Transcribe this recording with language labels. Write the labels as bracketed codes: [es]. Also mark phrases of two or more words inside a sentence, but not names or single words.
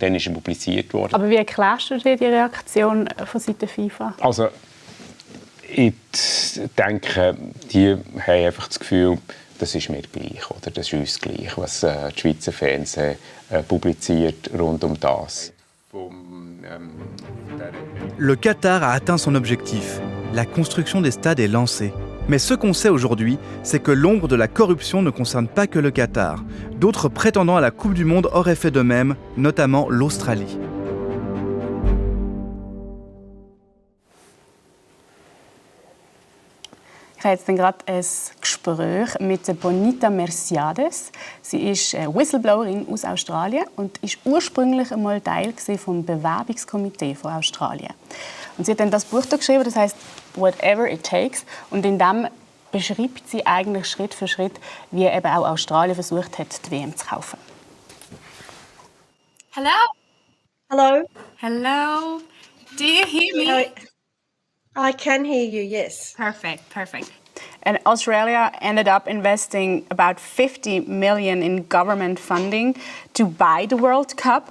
[de] Dann ist er publiziert worden. Aber wie erklärst du dir die Reaktion von Seiten der FIFA? Also, ich denke, die haben einfach das Gefühl, das ist mir gleich, oder das ist uns gleich, was die Schweizer Fernsehen publiziert rund um das. [fr] Le Qatar a atteint son objectif. La construction des stades est lancée. Mais ce qu'on sait aujourd'hui, c'est que l'ombre de la corruption ne concerne pas que le Qatar. D'autres prétendants à la Coupe du Monde auraient fait de même, notamment l'Australie. [de] Ich habe jetzt gerade ein Gespräch mit Bonita Mercedes. Sie ist Whistleblowerin aus Australien und ist ursprünglich einmal Teil des Bewerbungskomitee von Australien. Und sie hat dann das Buch da geschrieben, das heißt Whatever It Takes. Und in dem beschreibt sie eigentlich Schritt für Schritt, wie eben auch Australien versucht hat, die WM zu kaufen. [en] Hello. Hello. Hello. Do you hear me? I can hear you, yes. Perfect, perfect. And Australia ended up investing about 50 million in government funding to buy the World Cup.